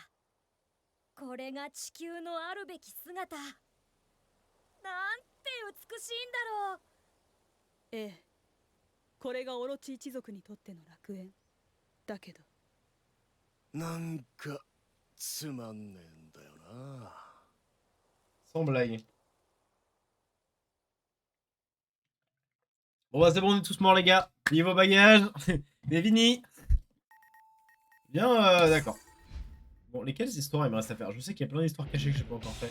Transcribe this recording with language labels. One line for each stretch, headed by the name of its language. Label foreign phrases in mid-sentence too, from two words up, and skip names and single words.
Japanese: これが地球のあるべき姿。なんて美しいんだろう。ええ、これがオロチ一族にとっての楽園だけど、なんかつまんねえんだよな。
French: Sans blague. Bon bah c'est bon, on est tous morts les gars. Pliez vos bagages. C'est fini. Bien, d'accord. Bon, lesquelles histoires il me reste à faire? Je sais qu'il y a plein d'histoires cachées que j'ai pas encore fait.